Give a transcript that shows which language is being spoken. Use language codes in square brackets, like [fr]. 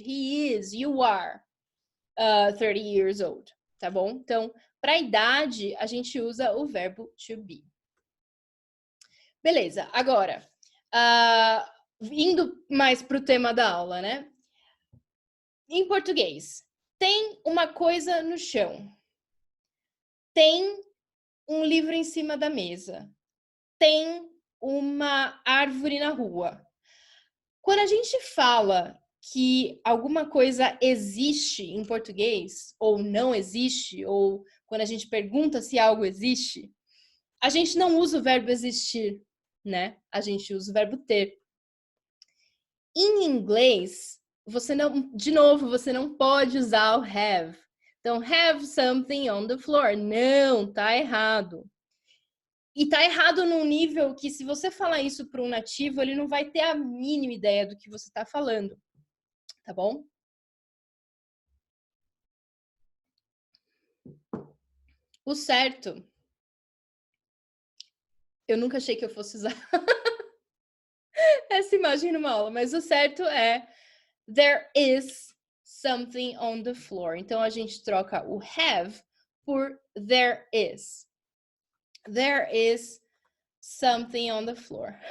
[en] He is, you are 30 years old, tá bom? [pt] Então, para idade, a gente usa o verbo to be. Beleza, agora, indo mais para o tema da aula, né? Em português, tem uma coisa no chão. Tem um livro em cima da mesa. Tem uma árvore na rua. Quando a gente fala que alguma coisa existe em português, ou não existe, ou quando a gente pergunta se algo existe, a gente não usa o verbo existir, né? A gente usa o verbo ter. Em inglês, você não pode usar o have. [en] Então, have something on the floor. [pt] Não, tá errado. E tá errado num nível que, se você falar isso para um nativo, ele não vai ter a mínima ideia do que você tá falando. Tá bom? O certo... Eu nunca achei que eu fosse usar essa imagem numa aula, mas o certo é there is something on the floor. Então, a gente troca o have por there is. [en] There is something on the floor.